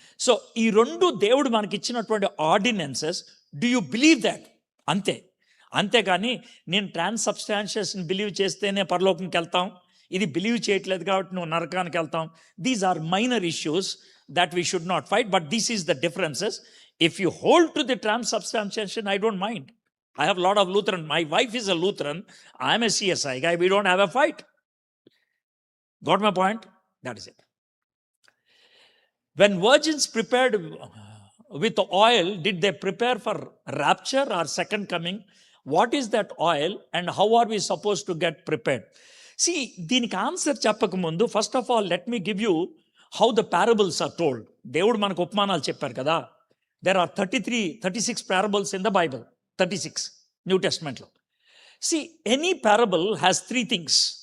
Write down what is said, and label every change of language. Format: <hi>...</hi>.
<te>So ఈ రెండు దేవుడు మనకి ఇచ్చినటువంటి ordinances.</te> <en>Do you believe that?</en> <te>అంతేకాని నేను ట్రాన్స్సబ్స్టాన్షియేషన్ బిలీవ్ చేస్తేనే పరలోకంకి వెళ్తాం, ఇది బిలీవ్ చేయట్లేదు కాబట్టి నువ్వు నరకానికి వెళ్తాం.</te> <en>These are minor issues that we should not fight, but this is the differences. If you hold to the transubstantiation, I don't mind. I have a lot of Lutheran. My wife is a Lutheran. I am a CSI guy. We don't have a fight. Got my point? That is it. When virgins prepared with oil, did they prepare for rapture or second coming? What is that oil and how are we supposed to get prepared? See,</en> <te>దీనికి answer చెప్పక ముందు</te> <en>First of all let me give you how the parables are told.</en> <te>దేవుడు మనకు ఉపమానాలు చెప్పారు కదా.</te> <en>There are 36 parables in the Bible. 36 new టెస్ట్మెంట్లో. See any parable has 3 థింగ్స్.</en>